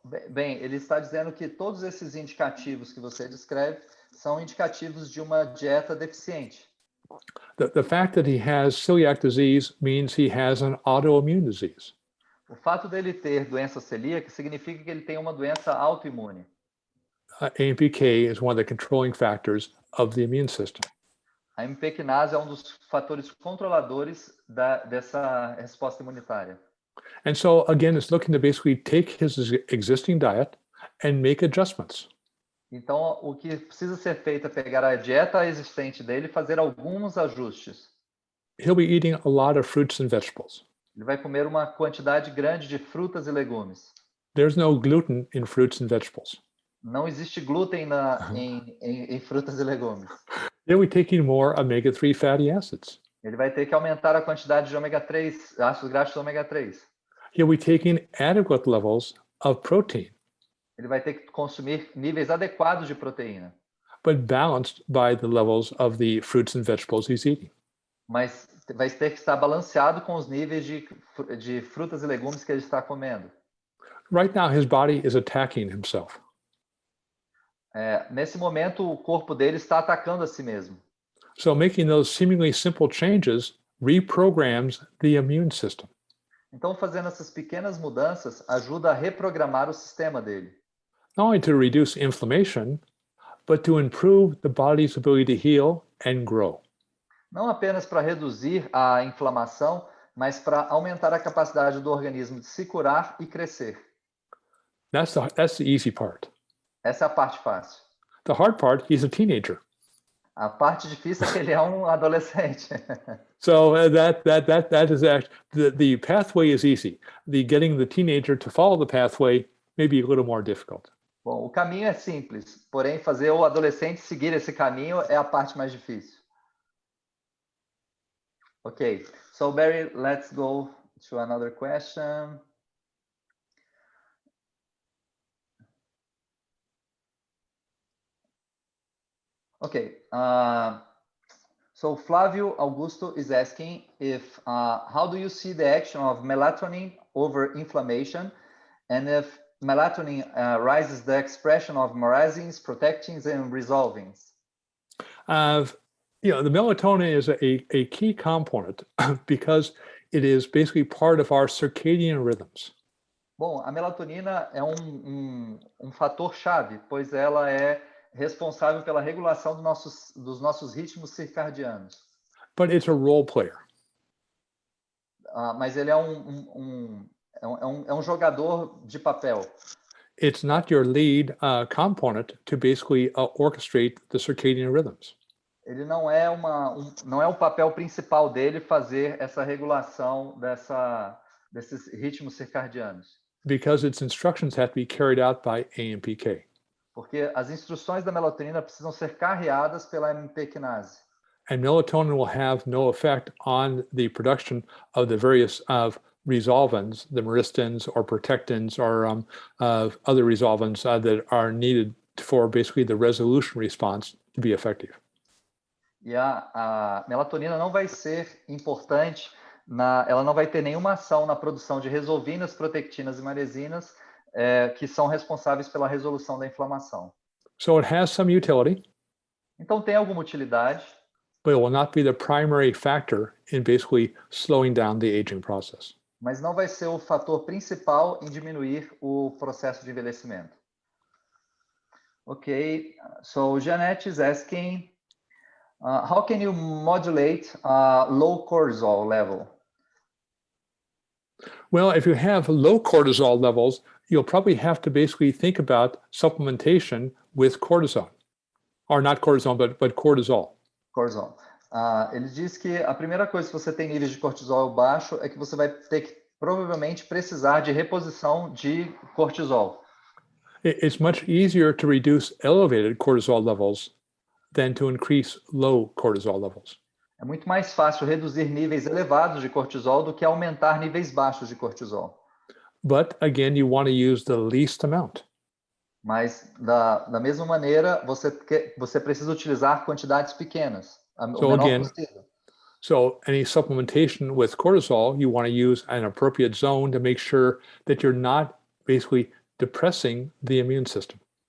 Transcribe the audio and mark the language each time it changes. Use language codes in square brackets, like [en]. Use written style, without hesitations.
[pt] Bem, ele está dizendo que todos esses indicativos que você descreve são indicativos de uma dieta deficiente. [en] The fact that he has celiac disease means he has an autoimmune disease. [pt] O fato dele ter doença celíaca significa que ele tem uma doença autoimune. [en] AMPK is one of the controlling factors of the immune system. [pt] A AMP quinase é um dos fatores controladores dessa resposta imunitária. [en] And so again, it's looking to basically take his existing diet and make adjustments. [pt] Então, o que precisa ser feito é pegar a dieta existente dele e fazer alguns ajustes. [en] He'll be eating a lot of fruits and vegetables. [pt] Ele vai comer uma quantidade grande de frutas e legumes. [en] There's no gluten in fruits and vegetables. [pt] Não existe glúten em frutas e legumes. [en] He'll be taking more omega-3 fatty acids. [pt] Ele vai ter que aumentar a quantidade de ômega 3, ácidos graxos ômega 3. [en] He'll be taking adequate levels of protein. [pt] Ele vai ter que consumir níveis adequados de proteína. [en] But balanced by the levels of the fruits and vegetables he's eating. [pt] Mas vai ter que estar balanceado com os níveis de frutas e legumes que ele está comendo. [en] Right now, his body is attacking himself. [pt] Nesse momento, o corpo dele está atacando a si mesmo. [en] So making those seemingly simple changes reprograms the immune system. [pt] Então, fazendo essas pequenas mudanças ajuda a reprogramar o sistema dele. [en] Not only to reduce inflammation, but to improve the body's ability to heal and grow. [pt] Não apenas para reduzir a inflamação, mas para aumentar a capacidade do organismo de se curar e crescer. [en] That's the easy part. [pt] Essa é a parte fácil. [en] The hard part, he's a teenager. [pt] A parte difícil é que ele é um adolescente. [en] So that is the pathway is easy. The getting the teenager to follow the pathway may be a little more difficult. [pt] Bom, o caminho é simples, porém fazer o adolescente seguir esse caminho é a parte mais difícil. [en] Okay, so Barry, let's go to another question. Okay, so Flavio Augusto is asking if how do you see the action of melatonin over inflammation, and if melatonin rises the expression of marazines, protectins, and resolvings? The melatonin is a key component because it is basically part of our circadian rhythms. [pt] Bom, a melatonina é um fator chave, pois ela é responsável pela regulação dos nossos ritmos circadianos. [en] But it's a role player. [pt] Mas ele é um jogador de papel. [en] It's not your lead component to basically orchestrate the circadian rhythms. [pt] Ele não é o papel principal dele fazer essa regulação desses ritmos circadianos? [en] Because its instructions have to be carried out by AMPK. [pt] Porque as instruções da melatonina precisam ser carreadas pela AMP quinase. [en] And melatonin will have no effect on the production of the various resolvins, the meristins or protectins or other resolvins that are needed for basically the resolution response to be effective. [pt] E a melatonina não vai ser importante, ela não vai ter nenhuma ação na produção de resolvinas, protectinas e maresinas, que são responsáveis pela resolução da inflamação. [en] So it has some utility. [pt] Então tem alguma utilidade, [en] but it will not be the primary factor in basically slowing down the aging process. [pt] mas não vai ser o fator principal em diminuir o processo de envelhecimento. [en] Okay, so Jeanette is asking, how can you modulate low cortisol level? Well, if you have low cortisol levels, you'll probably have to basically think about supplementation with cortisone, or not cortisone, but cortisol. Cortisol. [pt] Ele diz que a primeira coisa, se você tem níveis de cortisol baixo, é que você vai ter que provavelmente precisar de reposição de cortisol. [en] It's much easier to reduce elevated cortisol levels than to increase low cortisol levels. [pt] É muito mais fácil reduzir níveis elevados de cortisol do que aumentar níveis baixos de cortisol. [en] But again, you want to use the least amount. [pt] Mas, da mesma maneira, você precisa utilizar quantidades pequenas, o menor possível. [en] So any supplementation with cortisol, you want to use an appropriate zone to make sure that you're not basically depressing the immune system.